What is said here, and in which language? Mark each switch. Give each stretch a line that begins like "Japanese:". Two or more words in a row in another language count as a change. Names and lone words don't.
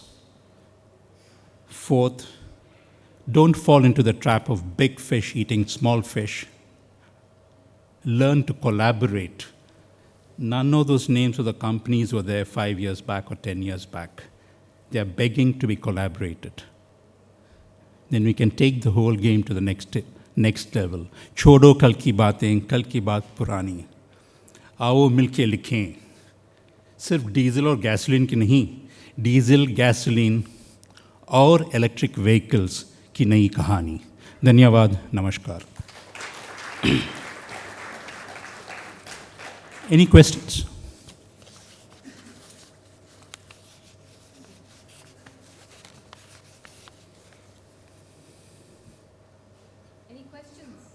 English: Fourth, don't fall into the trap of big fish eating small fish. Learn to collaborate. None of those names of the companies were there 5 years back or 10 years back. They are begging to be collaborated. Then we can take the whole game to the next level.
Hindi: छोड़ो कल की बातें, कल की बात पुरानी। आओ मिलके लिखें. सिर्फ डीजल और गैसोलीन की नहीं, डीजल, गैसोलीन और
English: electric vehicles
Hindi: की नई कहानी. धन्यवाद, नमस्कार.
English: Any questions? Any questions?